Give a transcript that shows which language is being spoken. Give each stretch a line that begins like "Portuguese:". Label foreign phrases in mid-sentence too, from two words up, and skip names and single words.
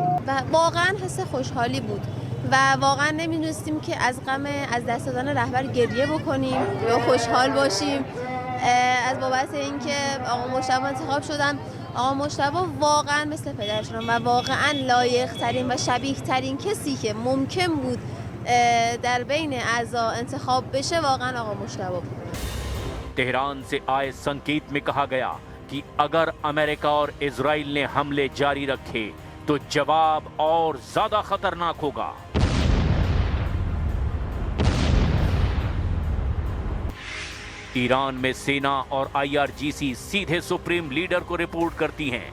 Persian: و واقعا حس خوشحالی بود و واقعا نمی‌دونستیم که از غم از دست دادن رهبر گریه بکنیم یا خوشحال باشیم. از بابت اینکه آقا مجتبی انتخاب شدن. آقا مجتبی واقعا مثل پدرشون و واقعا لایق ترین و شبیه ترین کسی که ممکن بود در بین اعضا انتخاب بشه واقعا آقا مجتبی بود.
Hindi: तेहरान से आए संकेत में कहा गया कि अगर अमेरिका और इजराइल ने हमले जारी रखे तो जवाब और ज्यादा खतरनाक होगा। ईरान में सेना और आईआरजीसी सीधे सुप्रीम लीडर को रिपोर्ट करती हैं।